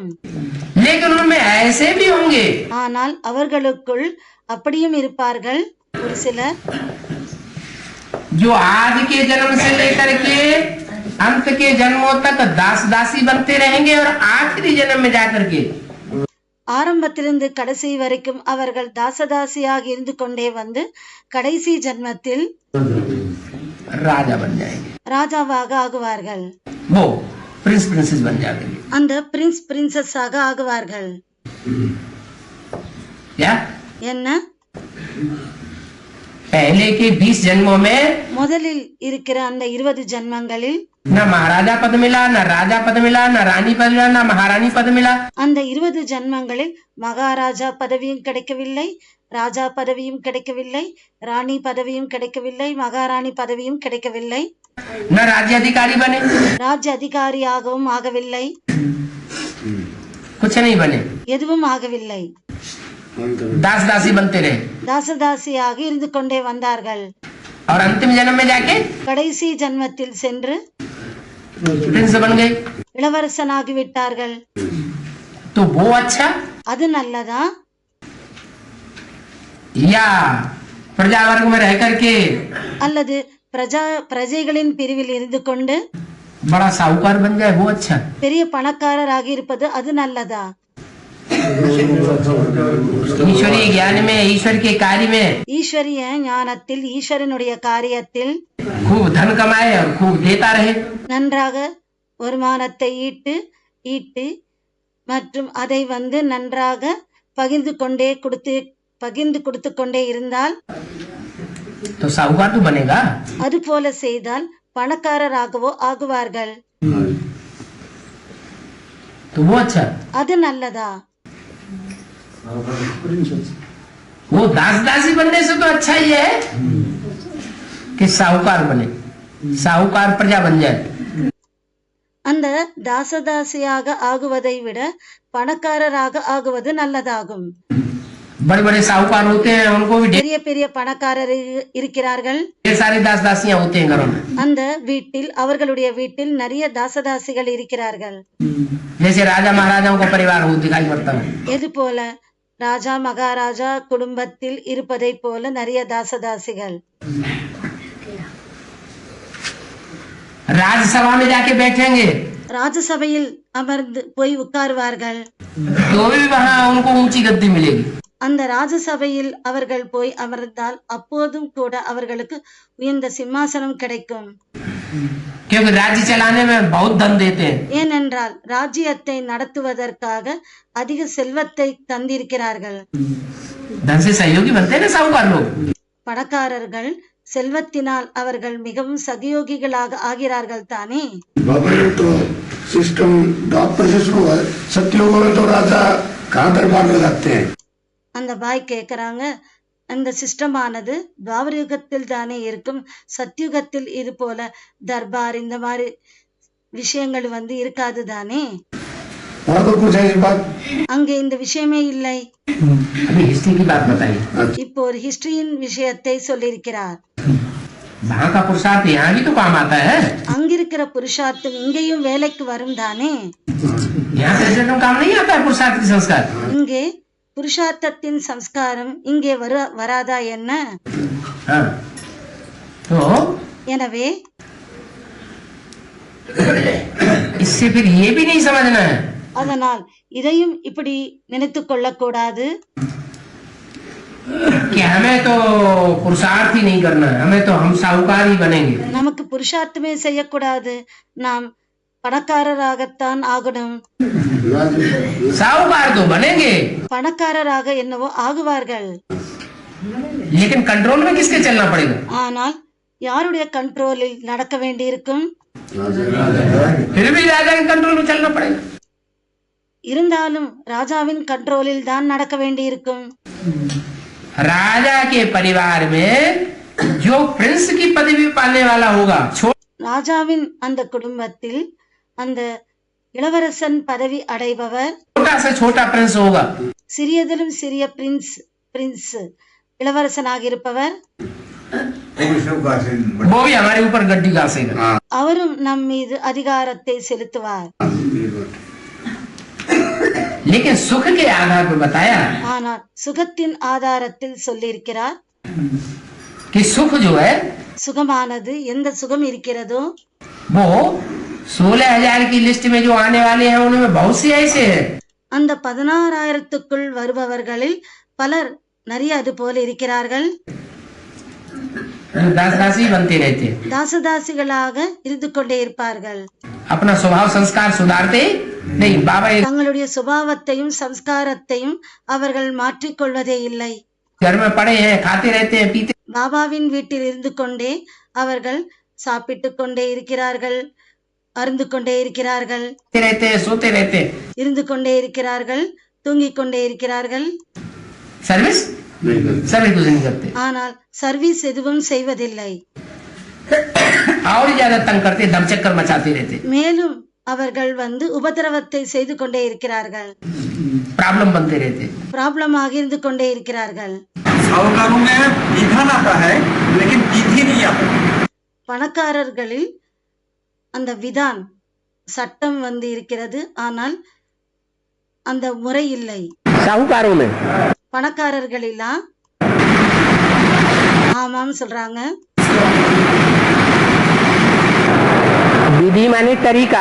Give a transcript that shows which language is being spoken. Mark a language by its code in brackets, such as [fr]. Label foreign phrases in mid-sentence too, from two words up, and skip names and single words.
[hi] लेकिन उनमें ऐसे भी होंगे [ta] ஆனால் அவர்களுக்குள் அப்படியும் இருப்பார்கள் ஒரு சிலர் [hi] जो आज के जन्म से लेकर के अंत के जन्मों तक दास दासी बनते रहेंगे और आखिरी जन्म में जाकर के [ta] ஆரம்பத்திலிருந்து கடைசி வரைக்கும் அவர்கள் தாசதாசியாக இருந்து கொண்டே வந்து கடைசி ஜன்மத்தில் [hi] राजा बन जाएंगे। [ta] ராஜாவாக ஆகுவார்கள். [hi] वो [en] prince princess [hi] बन जाएंगे। [ta] அந்த [en] prince princess [ta] ஆக ஆகுவார்கள். [hi] क्या? [ta] என்ன? [hi] पहले के 20 जन्मों में [ta] முதலில் இருக்கிற அந்த 20 ஜன்மங்களில் [hi] न महाराजा पद मिला, न राजा पद मिला, न रानी पद मिला, न महारानी पद मिला। [ta] அந்த 20 ஜன்மங்களில் மகாராஜா பதவியும் கிடைக்கவில்லை, ராஜா பதவியும் கிடைக்கவில்லை, ராணி பதவியும் கிடைக்கவில்லை, மகாராணி பதவியும் கிடைக்கவில்லை. [hi] न राज्य अधिकारी बने, [ta] ராஜ்ய அதிகாரியாகவும் ஆகவில்லை, [hi] कुछ नहीं बने, [ta] எதுவும் ஆகவில்லை. [hi] दास दासी बनते रहे [ta] தாசதாசியாக இருந்து கொண்டே வந்தார்கள். [hi] और अंतिम जन्म में जाके [ta] கடைசி ஜன்மத்தில் சென்று [hi] प्रिंस बन गए। [ta] இளவரசனாகி விட்டார்கள். [hi] तो वो अच्छा [ta] அது நல்லதா [hi] या प्रजा वर्ग में रह करके [ta] அல்லது பிரஜைகளின் பிரிவில் இருந்து கொண்டு [hi] बड़ा साहूकार बन जाए वो अच्छा? [ta] பெரிய பணக்காரராக இருப்பது அது நல்லதா? [hi] ईश्वरीय ज्ञान में, ईश्वर के कार्य में [ta] ஈஸ்வரிய ஞானத்தில் ஈஸ்வரனுடைய காரியத்தில் [hi] खूब धन कमाए और खूब देता रहे। [ta] நன்றாக வருமானத்தை ஈட்டு மற்றும் அதை வந்து நன்றாக பகிர்ந்து கொண்டே பகிர்ந்து கொடுத்து கொண்டே இருந்தால் [hi] तो साहूकार तो बनेगा। [ta] அது போல செய்தால் பணக்காரராகவோ ஆகுவார்கள். [hi] तो वो अच्छा, [ta] அது நல்லதா? [hi] वो दास दासी बनने से तो अच्छा ही है कि साहूकार बने, साहूकार प्रजा बन जाए। [ta] அந்த தாசதாசியாக ஆகுவதை விட பணக்காரராக ஆகுவது நல்லதாகும். [hi] बड़े बड़े साहूकार होते हैं, उनको भी [ta] பெரிய பெரிய பணக்காரர் இருக்கிறார்கள். [hi] ढेर सारे दास दासियां होते हैं घरों में। [ta] அந்த வீட்டில் அவர்களுடைய வீட்டில் நிறைய தாசதாசிகள் இருக்கிறார்கள். [hi] जैसे राजा महाराजाओं का परिवार हो दिखाई पड़ता है। [ta] எது போல ராஜா மகாராஜா குடும்பத்தில் இருப்பதை போல நிறைய தாசதாசிகள். [hi] राज्यसभा में जाके बैठेंगे [ta] ராஜசபையில் அமர்ந்து போய் உட்காருவார்கள். [hi] तो भी वहाँ उनको ऊंची गद्दी मिलेगी। [ta] அந்த ராஜசபையில் அவர்கள் போய் அமர்ந்தால் அப்போதும் கூட அவர்களுக்கு உயர்ந்த சிம்மாசனம் கிடைக்கும். [hi] क्योंकि राज्य चलाने में बहुत धन देते हैं। [ta] ஏனென்றால் ராஜ்யத்தை நடத்துவதற்காக அதிக செல்வத்தை தந்திருக்கிறார்கள். [hi] धन से सहयोगी बनते हैं ना साहूकार लोग। [ta] பணக்காரர்கள் செல்வத்தினால் அவர்கள் மிகவும் சகயோகிகளாக ஆகிறார்கள் தானே. [hi] बाबा ने तो [en] system doctor [hi] से शुरू है, सत्युगों में तो राजा कहाँ दरबार लगाते हैं। [ta] அந்த பாய் கேக்குறாங்க, அந்த சிஸ்டமானது துவாபர யுகத்தில் தானே இருக்கும், சத்யுகத்தில் இது போல தர்பார் இந்த மாதிரி விஷயங்கள் இருக்காது தானே. [hi] वहाँ तो कुछ ऐसी बात [ta] அங்கே இந்த விஷயமே இல்லை. [hi] अभी हिस्ट्री की बात बताइए। [ta] இப்போ ஒரு ஹிஸ்டரியின் விஷயத்தை சொல்லியிருக்கிறார். [hi] वहाँ का पुरुषार्थ यहाँ भी तो काम आता है। [ta] அங்கிருக்கிற புருஷார்த்தம் இங்கேயும் வேலைக்கு வரும் தானே. [hi] यहाँ प्रेसिडेंट काम नहीं आता है पुरुषार्थ की संस्कार। [ta] இங்கே புருஷார்த்தத்தின் சம்ஸ்காரம் இங்கே வராதா என்ன? [hi] हाँ। तो [ta] எனவே [hi] इससे फिर ये भी नहीं समझना है [ta] அதனால் இதையும் இப்படி நினைத்து கொள்ளக்கூடாது. [hi] कि हमें तो पुरुषार्थ ही नहीं करना है, हमें तो हम साहूकार ही बनेंगे। [ta] நமக்கு புருஷார்த்தமே செய்யக்கூடாது, நாம் பணக்காரராகத்தான் ஆகணும். [hi] साहूकार तो बनेंगे [ta] பணக்காரராக என்னவோ ஆகுவார்கள். [hi] लेकिन कंट्रोल में किसके चलना पड़ेगा? [ta] ஆனால் யாருடைய கண்ட்ரோலில் நடக்க வேண்டியிருக்கும்? [hi] फिर भी राजा के कंट्रोल में चलना पड़ेगा। [ta] இருந்தாலும் ராஜாவின் கண்ட்ரோலில் தான் நடக்க வேண்டியிருக்கும். [hi] राजा के परिवार में जो प्रिंस की पदवी पाने वाला होगा, [ta] ராஜாவின் அந்த குடும்பத்தில் அந்த இளவரசன் பதவி அடைபவர் [hi] छोटा से छोटा प्रिंस होगा, [ta] சிறியதிலும் சிறிய பிரின்ஸ் இளவரசனாக இருப்பவர் [hi] वो भी हमारे ऊपर गड्डी घासेगा। [ta] அவரும் நம் மீது அதிகாரத்தை செலுத்துவார். [hi] लेकिन सुख के आधार पर बताया [ta] ஆனால் சுகத்தின் ஆதாரத்தில் சொல்லியிருக்கிறார், [hi] कि सुख जो है [ta] சுகமானது எந்த சுகம் இருக்கிறதோ [hi] वो 16,000 की लिस्ट में जो आने वाले हैं उनमें बहुत से ऐसे हैं [ta] அந்த 16,000க்குள் வருபவர்களில் பலர் நிறைய அது போல இருக்கிறார்கள். [hi] दास दासी बनते रहते हैं, [ta] தாசதாசிகளாக இருந்து கொண்டே இருப்பார்கள். [hi] अपना स्वभाव संस्कार सुधारते नहीं। बाबा एक [ta] தங்களுடைய சுபாவத்தையும் சம்ஸ்காரத்தையும் அவர்கள் மாற்றிக்கொள்வதே இல்லை. [hi] घर में पड़े हैं, खाते रहते हैं, पीते [ta] பாபாவின் வீட்டில் இருந்து கொண்டே அவர்கள் சாப்பிட்டு கொண்டே இருக்கிறார்கள், அருந்து கொண்டே இருக்கிறார்கள், [hi] रहते हैं, सोते रहते हैं। [ta] இருந்து கொண்டே இருக்கிறார்கள், தூங்கிக் கொண்டே இருக்கிறார்கள். [hi] सर्विस कुछ नहीं करते [ta] ஆனால் சர்வீஸ் எதுவும் செய்வதில்லை. [hi] और ज्यादा तंग करते, दम चक्कर मचाते रहते, [ta] மேலும் அவர்கள் உபதிரவத்தை செய்து கொண்டே இருக்கிறார்கள், [hi] प्रॉब्लम बनते रहते। [ta] ப்ராப்ளமாக இருந்து கொண்டே இருக்கிறார்கள். [hi] साहूकारों में विधान आता है लेकिन विधि नहीं आता। [ta] பணக்காரர்களில் அந்த விதான் சட்டம் இருக்கிறது, ஆனால் அந்த முறை இல்லை. [hi] साहूकारों में [ta] பணக்காரர்களா ஆமாம் சொல்றாங்க. [hi] विधि माने तरीका,